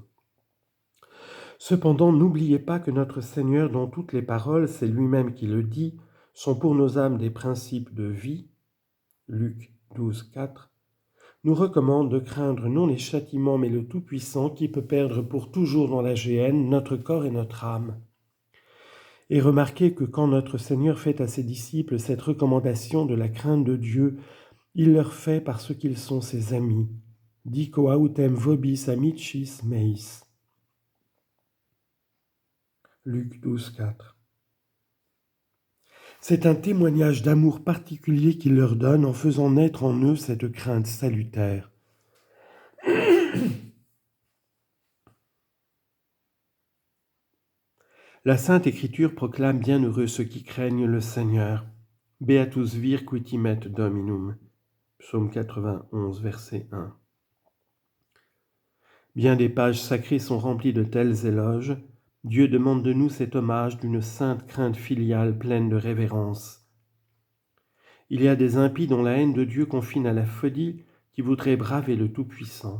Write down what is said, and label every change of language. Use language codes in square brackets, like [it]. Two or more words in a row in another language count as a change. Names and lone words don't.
[fr] Cependant, n'oubliez pas que notre Seigneur, dans toutes les paroles, c'est lui-même qui le dit, sont pour nos âmes des principes de vie, Luc 12, 4, nous recommande de craindre non les châtiments mais le Tout-Puissant qui peut perdre pour toujours dans la géhenne notre corps et notre âme. Et remarquez que quand notre Seigneur fait à ses disciples cette recommandation de la crainte de Dieu, il leur fait parce qu'ils sont ses amis. [la] Dico autem vobis amicis meis. [fr] Luc 12, 4. C'est un témoignage d'amour particulier qu'il leur donne en faisant naître en eux cette crainte salutaire. La Sainte Écriture proclame bienheureux ceux qui craignent le Seigneur. [la] Beatus vir qui timet Dominum. [fr] Psaume 91, verset 1. Bien des pages sacrées sont remplies de tels éloges. Dieu demande de nous cet hommage d'une sainte crainte filiale pleine de révérence. Il y a des impies dont la haine de Dieu confine à la folie qui voudraient braver le Tout-Puissant.